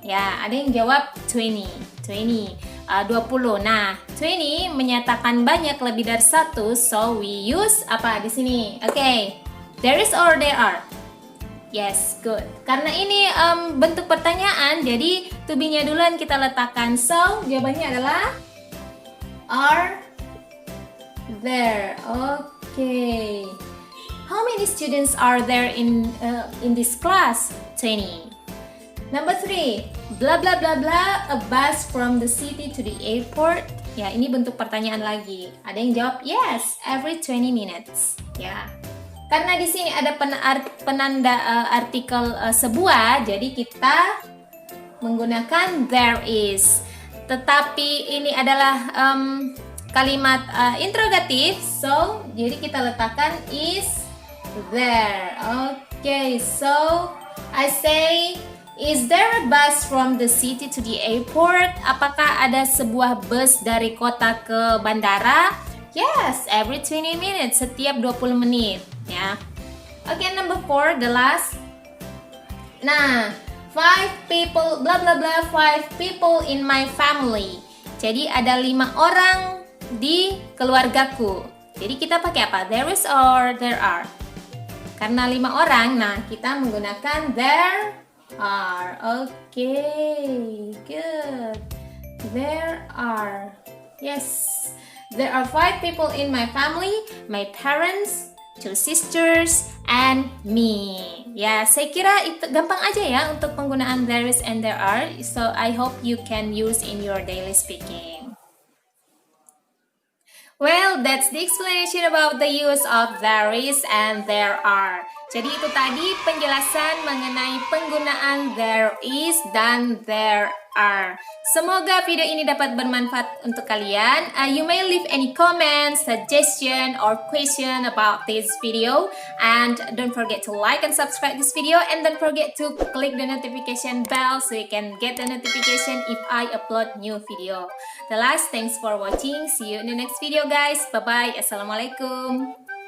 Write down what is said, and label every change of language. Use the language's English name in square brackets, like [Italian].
[Indonesian] Ya, ada yang jawab 20. 20. Nah, 20 menyatakan banyak, lebih dari satu, so we use apa di sini? Oke. [English] There is or there are? Yes, good. [Indonesian] Karena ini bentuk pertanyaan, jadi to be-nya duluan kita letakkan. So, jawabannya adalah are there. [English] Okay. How many students are there in this class? 20. Number 3, blah blah blah blah, a bus from the city to the airport. [Indonesian] Ya, ini bentuk pertanyaan lagi. Ada yang jawab yes, every 20 minutes. Ya. Karena di sini ada penanda artikel sebuah, jadi kita menggunakan there is. Tetapi ini adalah kalimat interrogatif, so jadi kita letakkan is there. [English] Okay, so I say, is there a bus from the city to the airport? [Indonesian] Apakah ada sebuah bus dari kota ke bandara? [English] Yes, every 20 minutes, setiap 20 menit, ya. Okay, number 4, the last. Nah, 5 people, blah blah blah, 5 people in my family. [Indonesian] Jadi ada 5 orang di keluargaku. Jadi kita pakai apa? There is or there are? Karena 5 orang, nah kita menggunakan there are. [English] Okay, good. There are. Yes. There are 5 people in my family, my parents, 2 sisters, and me. [Indonesian] Ya, saya kira itu gampang aja ya untuk penggunaan there is and there are. [English] So I hope you can use in your daily speaking. Well, that's the explanation about the use of there is and there are. [Indonesian] Jadi itu tadi penjelasan mengenai penggunaan there is dan there are. Semoga video ini dapat bermanfaat untuk kalian. [English] You may leave any comment, suggestion, or question about this video. And don't forget to like and subscribe this video. And don't forget to click the notification bell so you can get the notification if I upload new video. The last, thanks for watching. See you in the next video guys. Bye-bye. Assalamualaikum.